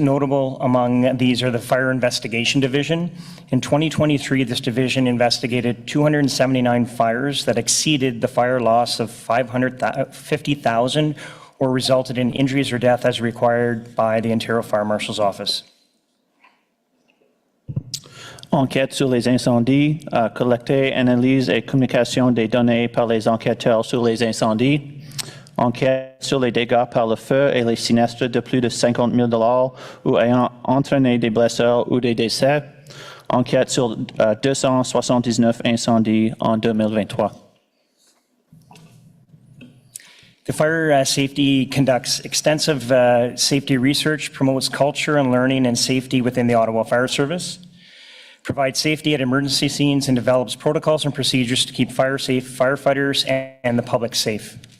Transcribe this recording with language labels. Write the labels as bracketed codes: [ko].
[en] Notable among these are the Fire Investigation Division. In 2023, this division investigated 279 fires that exceeded the fire loss of 550,000 or resulted in injuries or death as required by the Ontario Fire Marshal's Office. [fr] Enquête sur les incendies, collecter, analyse et communication des données par les enquêteurs sur les incendies. Enquête sur les dégâts par le feu et les sinistres de plus de 50 000 $ ou ayant entraîné des blessures ou des décès. Enquête sur 279 incendies en 2023. [en] The fire safety conducts extensive safety research, promotes culture and learning and safety within the Ottawa Fire Service, provides safety at emergency scenes, and develops protocols and procedures to keep firefighters and the public safe.